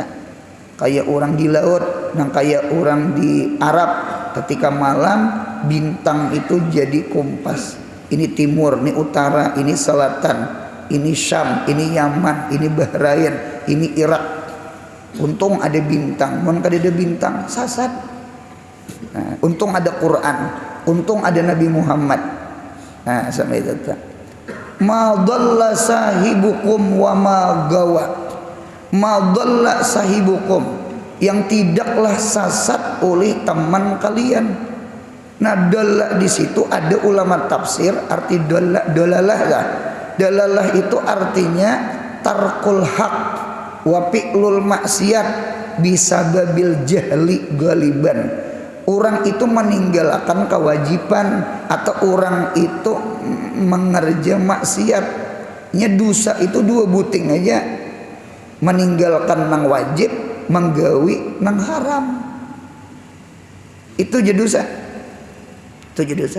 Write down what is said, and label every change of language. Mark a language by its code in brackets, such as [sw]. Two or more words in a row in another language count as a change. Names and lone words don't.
[id] Kayak orang di laut, nah kayak orang di Arab ketika malam bintang itu jadi kompas. Ini timur, ini utara, ini selatan, ini Syam, ini Yaman, ini Bahrain, ini Irak. Untung ada bintang, [bjn] mun kada ada bintang sasat. [id] Nah, untung ada Quran, untung ada Nabi Muhammad. Nah, sampai itu. [ar] Ma dhalla sahibukum wa ma gawa. Ma dhalla sahibukum, [id] yang tidaklah sasat oleh teman kalian. Nah, dhalla di situ ada ulama tafsir arti dolalah lah. Dalalah itu artinya [ar] tarkul haq wa fi'lul maksiat bisababil jahli galiban. [id] Orang itu meninggalkan kewajiban atau orang itu mengerja maksiatnya, dosa itu 2 buting aja. [bjn] Meninggalkan nang wajib, menggawi nang haram. [id] Itu jadi dosa. Itu jadi dosa.